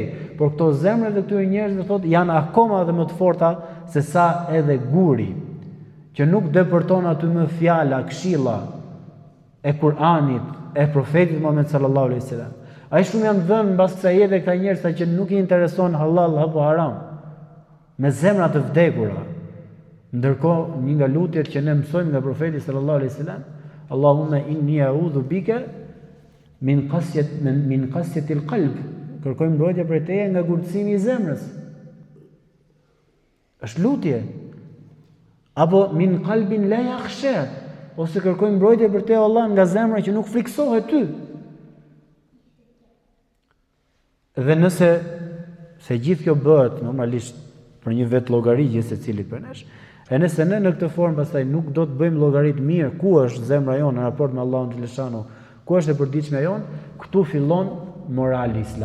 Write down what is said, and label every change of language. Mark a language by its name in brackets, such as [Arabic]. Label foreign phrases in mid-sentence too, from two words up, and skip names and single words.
[Albanian] Por këto zemrat e këtyre njerëzve thotë janë akoma edhe më të forta se sa edhe guri, që nuk depërton aty më fjala, këshilla e Kur'anit, e profetit Muhammed [Arabic] صلى الله عليه وسلم. [Albanian] Ai shumë janë dhënë mbas kësaj jete këta njerëz që nuk i intereson halal apo haram, me zemra të vdekura. Ndërkohë, një nga lutjet që ne mësojmë nga profeti [Arabic] صلى الله عليه وسلم, اللهم إني أعوذ بك من قسوة القلب. [Albanian] Kërkojmë mbrojtje prej teje nga gurtësimi i zemrës. Është lutje. Apo [Arabic] من قلب لا يخشى, [Albanian] ose kërkojmë mbrojtje për te Allah nga zemra që nuk friksohet ty. Dhe nëse se gjithë kjo bëhet normalisht për një vetë llogari gjithë secilit për nesh, e nëse ne në këtë formë pastaj nuk do të bëjmë llogarit mirë ku është zemra jonë në raport me Allahun xhaleshanu, ku është e përditshmja jonë, këtu fillon morali islam.